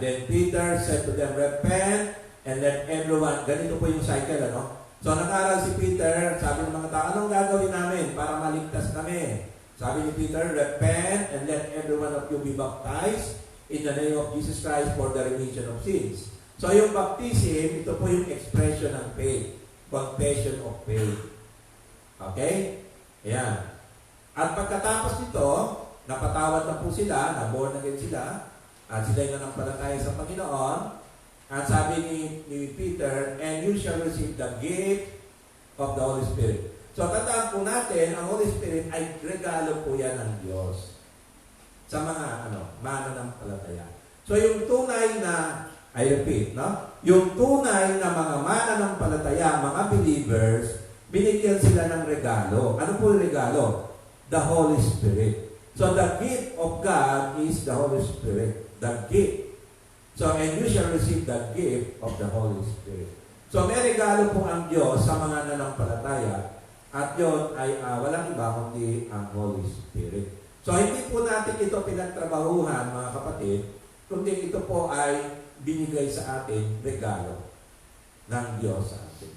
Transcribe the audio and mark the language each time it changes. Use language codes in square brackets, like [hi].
[en] Then Peter said to them, repent and let everyone, [tl] ganito po yung cycle, ano? So, nag-aral si Peter, sabi ng mga tao, anong gagawin namin para maligtas kami? [en] Sabi ni Peter, repent and let every one of you be baptized in the name of Jesus Christ for the remission of sins. [tl] So, yung baptism, ito po yung expression ng faith. [en] Confession of faith. Okay? Ayan. [tl] At pagkatapos nito, napatawad na po sila, na-born again sila, at sila'y nanampalataya sa Panginoon. At sabi ni Peter, [en] and you shall receive the gift of the Holy Spirit. [tl] So, tandaan po natin, ang Holy Spirit ay regalo po yan ng Diyos sa mga mananampalataya. So, yung tunay na, [en] I repeat, [tl] no? Yung tunay na mga mananampalataya, mga believers, binigyan sila ng regalo. Ano po yung regalo? The Holy Spirit. [en] So, the gift of God is the Holy Spirit. The gift. So, and you shall receive the gift of the Holy Spirit. [tl] So, may regalo po ang Diyos sa mga nanampalataya at yun ay walang iba kundi ang Holy Spirit. So, hindi po natin ito pinagtrabahuhan, mga kapatid, kundi ito po ay binigay sa atin regalo ng Diyos sa atin.